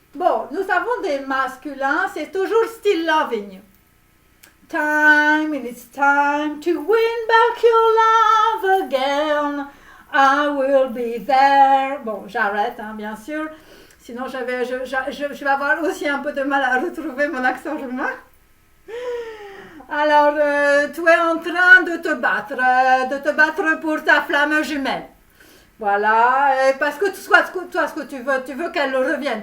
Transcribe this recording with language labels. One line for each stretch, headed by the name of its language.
French: Bon, nous avons des masculins, c'est toujours still loving you.
English: Time, it's time to win back your love again. I will be there.
French: Bon, j'arrête, hein, bien sûr. Sinon, je vais avoir aussi un peu de mal à retrouver mon accent roumain. Alors, tu es en train de te battre pour ta flamme jumelle. Voilà, parce que toi, ce que tu veux qu'elle revienne.